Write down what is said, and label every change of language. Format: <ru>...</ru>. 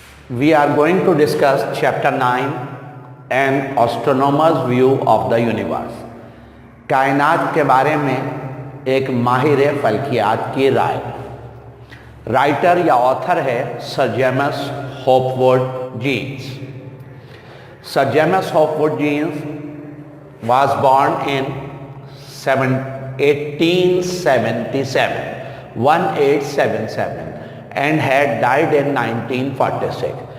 <en>We are going to discuss chapter 9, an astronomer's view of the universe.</en> <hi>कायनात के बारे में एक माहिर फल्कियात की राय. राइटर या ऑथर है sir James होपवुड jeans.</hi> <en>Sir James Hopwood Jeans was born in 1877 and had died in 1946.</en>